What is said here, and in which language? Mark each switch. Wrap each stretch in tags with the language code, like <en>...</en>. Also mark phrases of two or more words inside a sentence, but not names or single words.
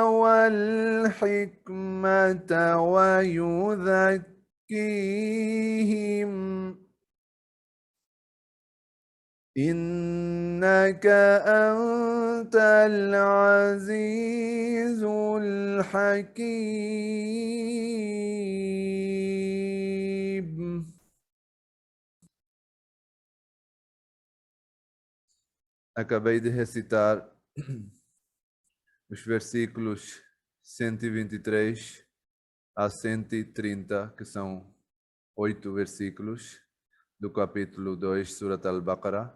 <ar>والحكمة ويزكيهم إنك أنت العزيز الحكيم.</ar> <pt>Acabei de recitar os versículos 123 a 130, que são 8 versículos do capítulo 2, Surat Al-Baqarah.</pt>